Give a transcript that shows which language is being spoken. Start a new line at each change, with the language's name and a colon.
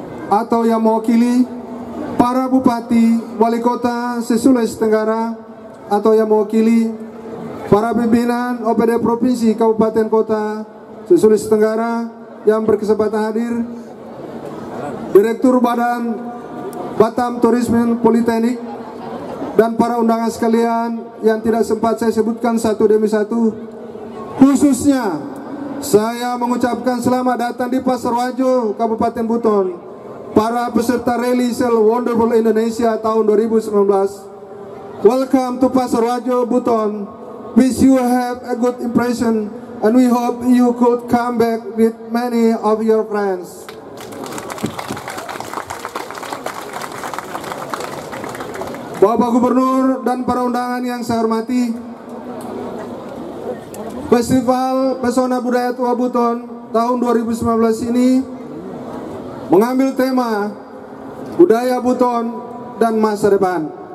Indonesian: atau yang mewakili para Bupati, Wali Kota se-Sulawesi Tenggara, atau yang mewakili para pimpinan OPD Provinsi Kabupaten Kota se-Sulawesi Tenggara yang berkesempatan hadir, Direktur Batam Turisme Politeknik, dan para undangan sekalian yang tidak sempat saya sebutkan satu demi satu, khususnya Saya mengucapkan selamat datang di Pasarwajo, Kabupaten Buton, para peserta Rally Sel Wonderful Indonesia tahun 2019.
English: Welcome to Pasarwajo, Buton. Wish you have a good impression, and we hope you could come back with many of your friends.
Indonesian: Bapak Gubernur dan para undangan yang saya hormati, Festival Pesona Budaya Tua Buton tahun 2019 ini mengambil tema Budaya Buton dan Masa Depan.